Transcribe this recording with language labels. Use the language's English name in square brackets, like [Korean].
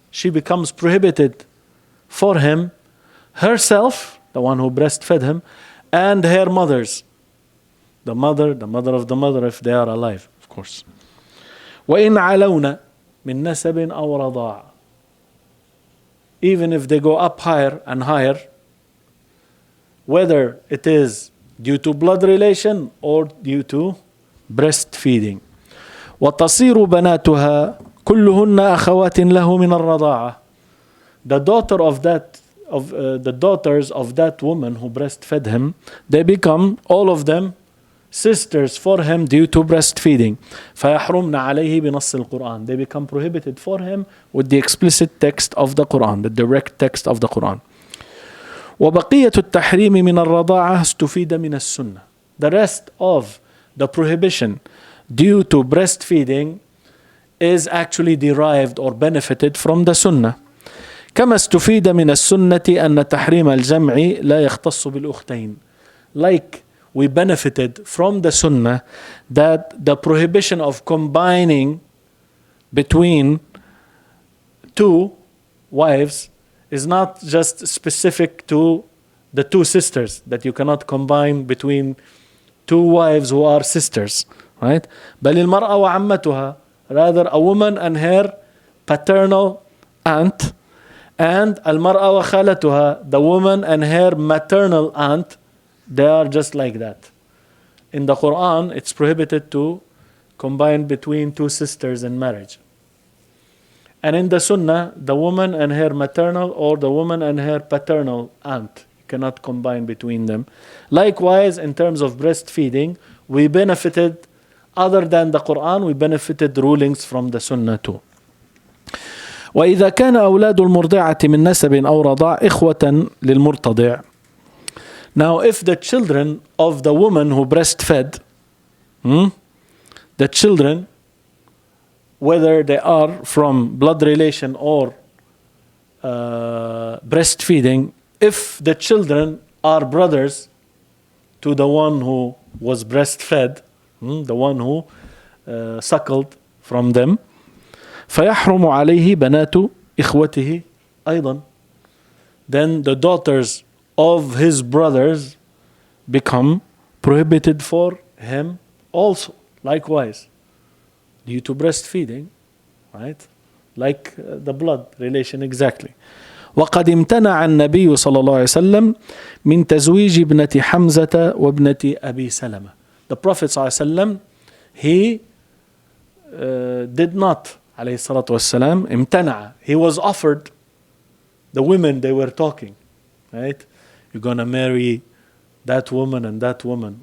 [English] She becomes prohibited for him, herself, the one who breastfed him, and her mothers, the mother of the mother, if they are alive, of course. [Arabic] وإن علونا من نسب أو رضاع, [English] even if they go up higher and higher, whether it is due to blood relation or due to breastfeeding. [Arabic] وتصير بناتها كلهن أخوات له من الرضاعة. [English] The daughters of that woman who breastfed him, they become all of them sisters for him due to breastfeeding. [Arabic] فيحرمن عليه بنص القرآن. [English] They become prohibited for him with the explicit text of the Quran, the direct text of the Quran. [Arabic] وبقية التحريم من الرضاعة استفيد من السنة. [English] The rest of the prohibition due to breastfeeding is actually derived or benefited from the sunnah. [Arabic] كما استفيد من السنة أن تحريم الجمع لا يختص بالأختين. [English] Like we benefited from the sunnah that the prohibition of combining between two wives is not just specific to the two sisters, that you cannot combine between two wives who are sisters, right? [Arabic] بل المرأة وعمتها [English] rather a woman and her paternal aunt, and [Arabic] المرأة وخالتها, [English] the woman and her maternal aunt, they are just like that. In the Quran, it's prohibited to combine between two sisters in marriage. And in the Sunnah, the woman and her maternal or the woman and her paternal aunt, you cannot combine between them. Likewise, in terms of breastfeeding, we benefited, other than the Quran, we benefited rulings from the Sunnah too. [Arabic] وإذا كان أولاد المرضعة من نسب أو رضاع إخوة للمرتضع. [English] Now, if the children of the woman who breastfed, the children, whether they are from blood relation or breastfeeding, if the children are brothers to the one who was breastfed, the one who suckled from them, [Arabic] فيحرم عليه بنات إخوته أيضا. [English] Then the daughters of his brothers become prohibited for him also, likewise, due to breastfeeding, right? Like the blood relation exactly. [Arabic] وقد امتنع النبي صلى الله عليه وسلم من تزويج ابنة حمزة وابنة أبي سلمة. [English] The Prophet صلى الله عليه وسلم, he did not, [Arabic] عليه الصلاة والسلام, امتنع. [English] He was offered the women they were talking, right? You're gonna marry that woman and that woman.